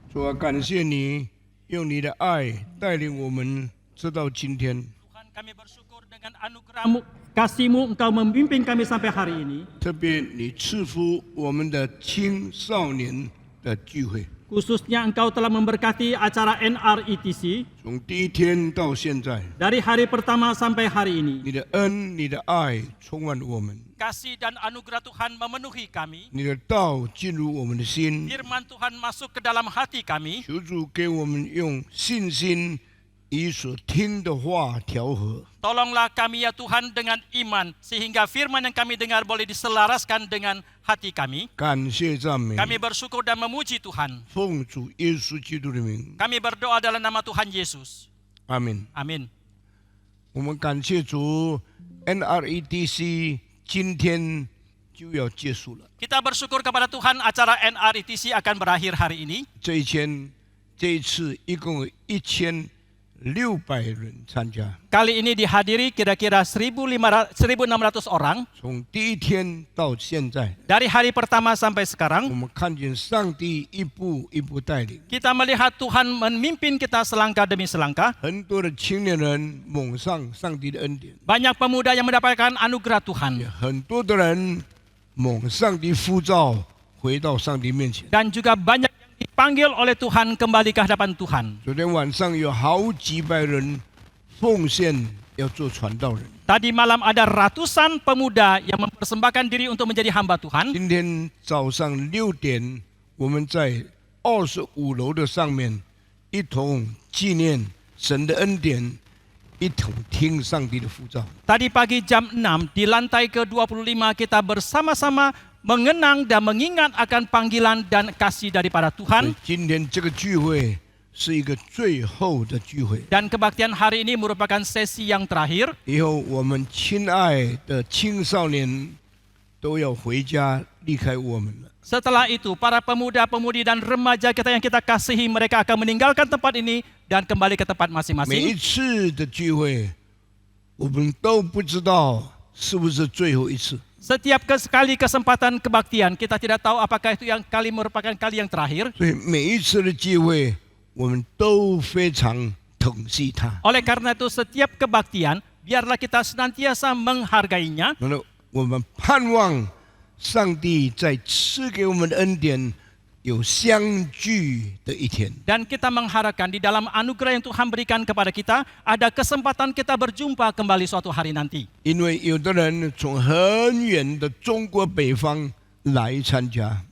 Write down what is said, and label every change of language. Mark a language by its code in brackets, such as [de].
[zh] 主啊，感谢你用你的爱带领我们直到今天。 [id] Tuhan, kami bersyukur dengan anugerah-Mu, kasih-Mu, Engkau memimpin kami sampai hari ini. [zh] 特别你赐福我们的青少年的聚会， [id] Khususnya Engkau telah memberkati acara NRETC [zh] 从第一天到现在， [id] dari hari pertama sampai hari ini. [zh] 你的恩、你的爱充满我们， [id] Kasih dan anugerah Tuhan memenuhi kami. [zh] 你的道进入我们的心。 [id] Firman Tuhan masuk ke dalam hati kami. [zh] 求主给我们用信心与所听的话调和， [id] Tolonglah kami ya Tuhan dengan iman, sehingga firman yang kami dengar boleh diselaraskan dengan hati kami. [zh] 感谢赞美， [id] Kami bersyukur dan memuji Tuhan. [zh] 奉主耶稣基督的名， [id] Kami berdoa dalam nama Tuhan Yesus. [zh] 阿门。 [id] Amin. [zh] 我们感谢主 ，NRETC 今天就要结束了。 [id] Kita bersyukur kepada Tuhan, acara NRETC akan berakhir hari ini. [zh] 这一次一共有1600人参加， [id] Kali ini dihadiri kira-kira 1.600 orang. [zh] 从第一天到现在， [id] Dari hari pertama sampai [zh] 我 [id] sekarang, [zh] 们看见上帝一步一步带领， [id] kita melihat Tuhan memimpin kita selangkah demi selangkah. [zh] 很多的青年人蒙上上帝的恩典， [id] Banyak pemuda yang mendapatkan anugerah [zh] 也 [id] Tuhan. [zh] 很多的人蒙上帝呼召回到上帝面前。 [id] Dan juga banyak yang dipanggil oleh Tuhan kembali ke hadapan Tuhan. [zh] 昨天晚上有好几百人奉献要做传道人， [id] Tadi malam ada ratusan pemuda yang mempersembahkan diri untuk menjadi hamba Tuhan. [zh] 今天早上6点，我们在25楼的上面一同纪念神的恩典，一同听上帝的呼召。 [id] Tadi pagi jam 6 di lantai ke-25 kita bersama-sama mengenang dan mengingat akan panggilan dan kasih daripada [zh] 所以 [id] Tuhan. [zh] 今天这个聚会是一个最后的聚会， [id] Dan kebaktian hari ini merupakan sesi yang terakhir. [zh] 以后我们亲爱的青少年都要回家离开我们了。 [id] Setelah itu, para pemuda-pemudi dan remaja kita yang kita kasihi, mereka akan meninggalkan tempat ini dan kembali ke tempat [zh] 每一 [id] masing-masing. [zh] 次的聚会，我们都不知道是不是最后一次。 [id] Setiap sekali kesempatan kebaktian, kita tidak tahu apakah itu yang kali merupakan kali yang terakhir. [zh] 所以每一次的聚会，我们都非常疼惜它。 [id] Oleh karena itu, setiap kebaktian, biarlah kita senantiasa menghargainya. [zh] 那么我们盼望上帝在赐给我们的恩典有相聚的一天。 [id] Dan kita mengharapkan di dalam anugerah yang Tuhan berikan kepada kita, ada kesempatan kita berjumpa kembali suatu hari nanti. [zh] 因为有的人从很远的中国北方来参加，